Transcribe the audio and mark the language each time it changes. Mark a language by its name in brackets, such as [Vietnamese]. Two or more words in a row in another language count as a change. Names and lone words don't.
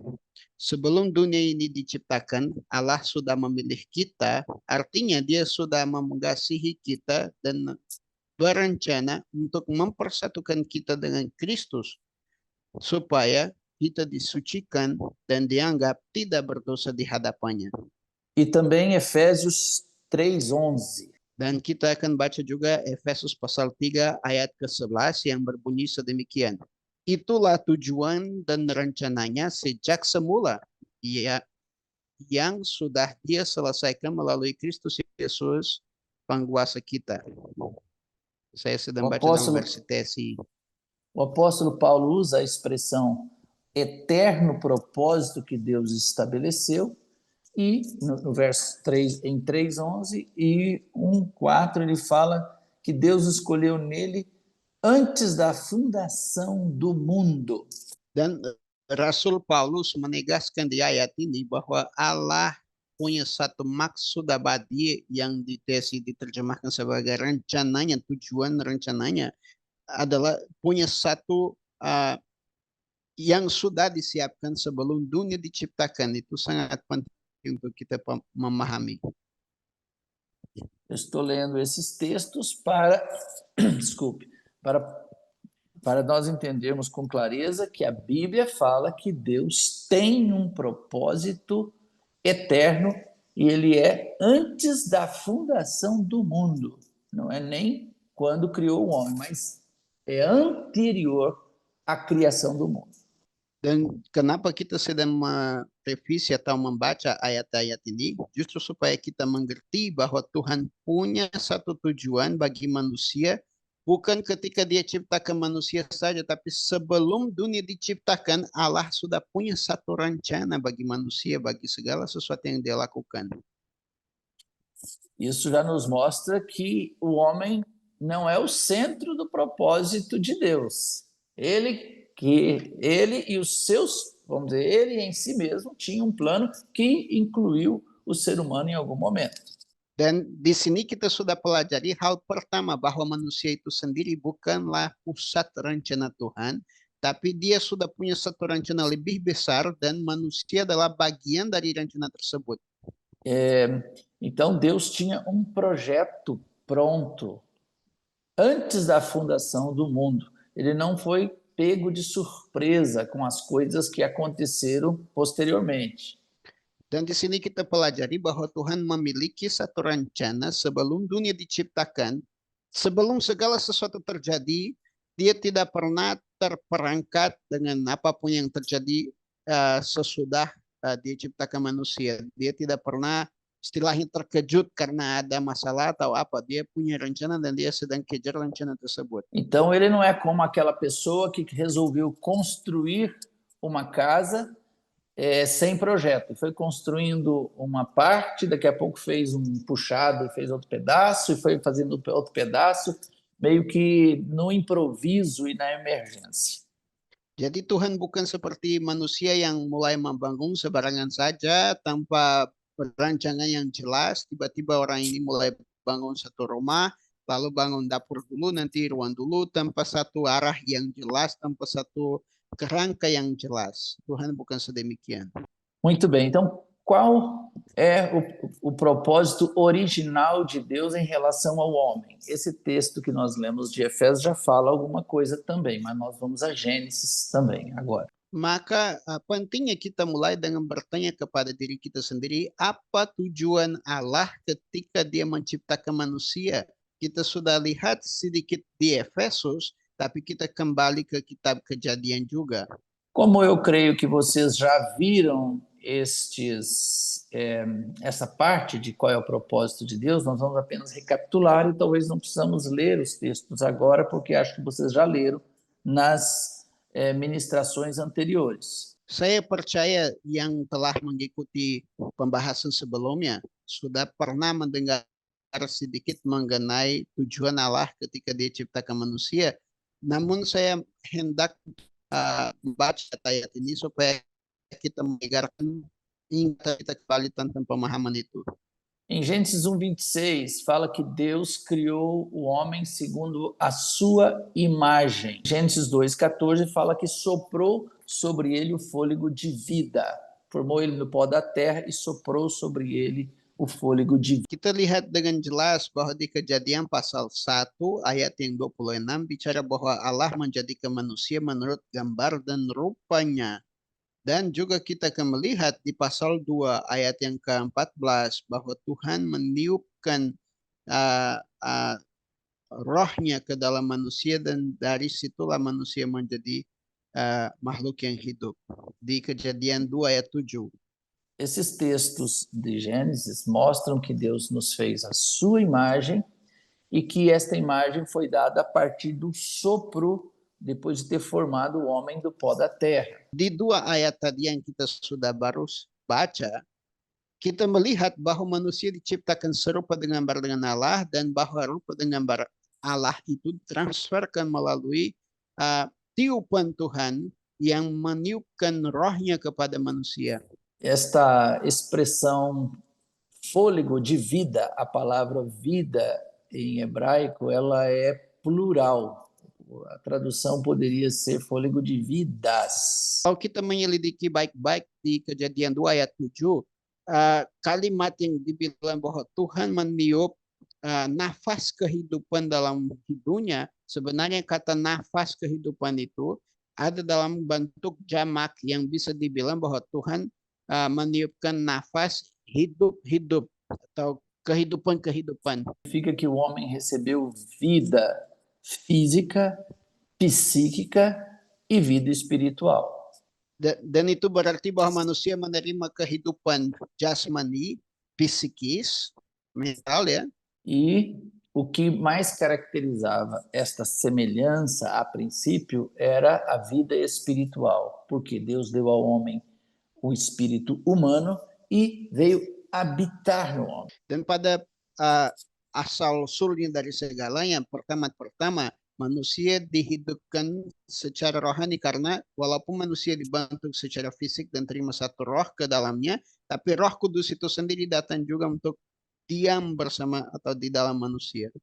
[Indonesian] Sebelum dunia ini diciptakan, Allah sudah memilih kita, artinya dia sudah mengasihi kita dan berencana untuk mempersatukan kita dengan Kristus supaya kita disucikan dan dianggap tidak berdosa di hadapannya. [Portuguese] E também Efésios 3:11. [Indonesian] Dan kita akan baca juga Efesus pasal 3 ayat ke-11 yang berbunyi sedemikian. Itulah tujuan dan rencananya sejak semula, yang sudah dia selesaikan melalui Kristus Yesus, penguasa kita. Saya sedang baca dalam versi TSI. [Portuguese] O apóstolo Paulo usa a expressão eterno propósito que Deus estabeleceu, e no verso 3, em 3:11 e 1:4 ele fala que Deus escolheu nele antes da fundação do mundo. [Indonesian] Dan Rasul Paulus menegaskan di ayat ini bahwa Allah punya satu maksud abadi yang diterjemahkan sebagai rencananya, tujuan rencananya adalah punya satu yang sudah disiapkan sebelum dunia diciptakan. Itu sangat penting untuk kita memahami. [Portuguese] Eu estou lendo esses textos para, desculpe, para nós entendermos com clareza que a Bíblia fala que Deus tem um propósito eterno e ele é antes da fundação do mundo. Não é nem quando criou o homem, mas é anterior à criação do mundo. [Indonesian] Dan kenapa kita sedang merevisi atau membaca ayat-ayat ini? Justru supaya kita mengerti bahwa Tuhan punya satu tujuan bagi manusia, bukan ketika dia ciptakan manusia saja, tapi sebelum dunia diciptakan, Allah sudah punya satu rencana bagi manusia, bagi segala sesuatu yang dia lakukan. [Portuguese] Isso já nos mostra que o homem não é o centro do propósito de Deus. Ele e os seus, vamos dizer, ele em si mesmo tinha um plano que incluiu o ser humano em algum momento. [Indonesian] Dan di sini kita sudah pelajari hal pertama bahwa manusia itu sendiri bukanlah pusat rencana Tuhan, tapi dia sudah punya satu rencana lebih besar dan manusia adalah bagian dari rencana tersebut. [Portuguese] Então Deus tinha um projeto pronto antes da fundação do mundo. Ele não foi pego de surpresa com as coisas que aconteceram posteriormente. [Indonesian] Dan di sini kita pelajari bahwa Tuhan memiliki satu rencana sebelum dunia diciptakan, sebelum segala sesuatu terjadi, dia tidak pernah terperangkap dengan apapun yang terjadi sesudah dia ciptakan manusia. Dia tidak pernah istilahnya terkejut karena ada masalah atau apa. Dia punya rencana dan dia sedang kejar rencana tersebut. [Portuguese] Então ele não é como aquela pessoa que resolveu construir uma casa sem projeto. Foi construindo uma parte, daqui a pouco fez um puxado e fez outro pedaço, e foi fazendo outro pedaço, meio que no improviso e na emergência. [Indonesian] Jadi Tuhan bukan seperti manusia yang mulai membangun sembarangan saja tanpa perancangan yang jelas. Tiba-tiba orang ini mulai bangun satu rumah, lalu bangun dapur dulu, nanti ruang dulu, tanpa satu arah yang jelas, tanpa satu kerangka yang jelas. Tuhan bukan sedemikian. [Portuguese] Muito bem, então qual é o propósito original de Deus em relação ao homem? Esse texto que nós lemos de Efésios já fala alguma coisa também, mas nós vamos a Gênesis também agora. [Indonesian] Maka pentingnya kita mulai dengan bertanya kepada diri kita sendiri, apa tujuan Allah ketika dia menciptakan manusia? Kita sudah lihat sedikit di Efesus, tapi kita kembali ke kitab Kejadian juga. [Portuguese] Como eu creio que vocês já viram essa parte de qual é o propósito de Deus, nós vamos apenas recapitular e talvez não precisamos ler os textos agora, porque acho que vocês já leram nas ministrações anteriores. [Indonesian] Saya percaya yang telah mengikuti pembahasan sebelumnya sudah pernah mendengar sedikit mengenai tujuan Allah ketika dia ciptakan manusia. Namun saya hendak membaca ayat ini supaya kita menyegarkan ingatan kita kembali tentang pemahaman itu. [Portuguese] Em Gênesis 1:26 fala que Deus criou o homem segundo a sua imagem. Gênesis 2:14 fala que soprou sobre ele o fôlego de vida. Formou ele no pó da terra e soprou sobre ele o fôlego de vida. [Indonesian] Kita lihat dengan jelas bahwa di Kejadian pasal 1 ayat yang 26 bicara bahwa Allah menjadikan manusia menurut gambar dan rupanya. Dan juga kita akan melihat di pasal 2 ayat yang ke-14 bahwa Tuhan meniupkan rohnya ke dalam manusia dan dari situlah manusia menjadi makhluk yang hidup. Di Kejadian 2 ayat 7. [Portuguese] Esses textos de Gênesis mostram que Deus nos fez a sua imagem e que esta imagem foi dada a partir do sopro depois de ter formado o homem do pó da terra. [Indonesian] Di 2 ayat tadi yang kita sudah baru baca, kita melihat bahwa manusia diciptakan serupa dengan gambar dengan Allah dan bahwa rupa dengan gambar Allah itu transferkan melalui tiupan Tuhan yang meniupkan rohnya kepada manusia. [Portuguese] Esta expressão fôlego de vida. A palavra vida em hebraico ela é plural. A tradução poderia ser fôlego de vidas. [Indonesian] Kalau kita menyelidiki baik-baik di Kejadian 2 ayat 7, kalimat yang dibilang bahwa Tuhan meniup nafas kehidupan dalam hidungnya, sebenarnya kata nafas kehidupan itu ada dalam bentuk jamak yang bisa dibilang bahwa Tuhan meniupkan nafas hidup-hidup atau kehidupan-kehidupan. [Portuguese] Significa que o homem recebeu vida física, psíquica e vida espiritual. [Indonesian] Dan itu berarti bahwa manusia menerima kehidupan jasmani, psikis, mental ya. [Portuguese] E o que mais caracterizava esta semelhança, a princípio, era a vida espiritual, porque Deus deu ao homem o espírito humano e veio habitar no homem. [Indonesian] Dan pada asal usulnya dari segalanya, pertama manusia dihidupkan secara rohani karena walaupun manusia dibentuk secara fisik dan terima satu roh ke dalamnya, tapi Roh Kudus itu sendiri datang juga untuk diam bersama atau di dalam manusia.